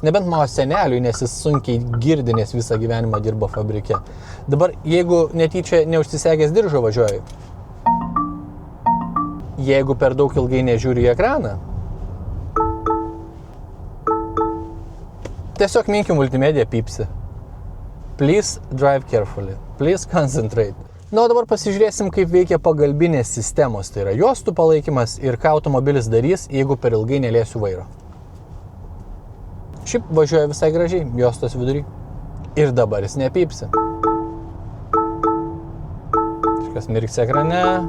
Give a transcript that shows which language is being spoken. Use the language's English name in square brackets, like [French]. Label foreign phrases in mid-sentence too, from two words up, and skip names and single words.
[Lithuanian] Nebent mano seneliui, nes jis sunkiai girdi, nes visą gyvenimą dirbo fabrike. Dabar, jeigu netyčia neužsisegęs diržo važiuoju, jeigu per daug ilgai nežiūriu į ekraną, tiesiog minkim multimediją pypsi. [English] Please drive carefully. please concentrate. [Lithuanian] Na, o dabar pasižiūrėsim, kaip veikia pagalbinės sistemos, tai yra juostų palaikymas ir ką automobilis darys, jeigu per ilgai neliesiu vairo. Šiaip važiuoja visai gražiai, juostos vidury. Ir dabar jis nepypsi. Kažkas mirks ekrane.